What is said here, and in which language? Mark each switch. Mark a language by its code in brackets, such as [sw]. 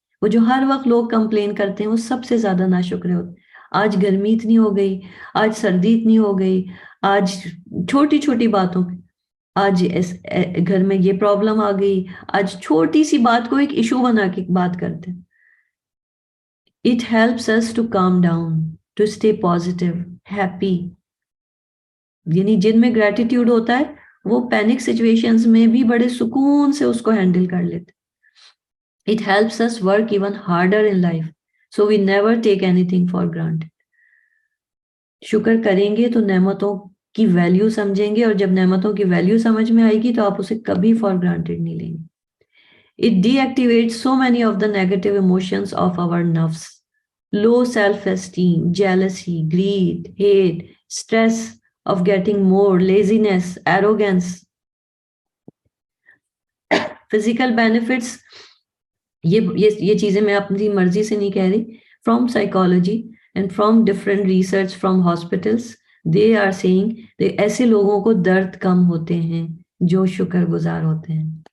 [ur] وہ جو ہر وقت لوگ کمپلین کرتے ہیں وہ سب سے زیادہ ناشکرے ہوتے ہیں. آج گرمی اتنی ہو گئی, آج سردی اتنی ہو گئی, آج چھوٹی چھوٹی باتوں پہ, آج گھر میں یہ پرابلم آ گئی, آج چھوٹی سی بات کو ایک ایشو بنا کے بات کرتے ہیں. [en] It helps us to calm down, to stay positive, happy. [ur] یعنی جن میں گریٹیٹیوڈ ہوتا ہے وہ پینک سچویشنز میں بھی بڑے سکون سے اس کو ہینڈل کر لیتے. [en] It helps us work even harder in life, so we never take anything for granted. [ur] شکر کریں گے تو نعمتوں کی ویلیو سمجھیں گے, اور جب نعمتوں کی ویلیو سمجھ میں آئے گی تو آپ اسے کبھی فار گرانٹیڈ نہیں لیں گے. [en] It deactivates so many of the negative emotions of our nerves. Low self-esteem, jealousy, greed, hate, stress of getting more, laziness, arrogance. Physical benefits, [ur] یہ چیزیں میں اپنی مرضی سے نہیں کہہ رہی. [en] From psychology and from different research from hospitals, they are saying [ur] کہ ایسے لوگوں کو درد کم ہوتے ہیں جو شکر گزار ہوتے ہیں.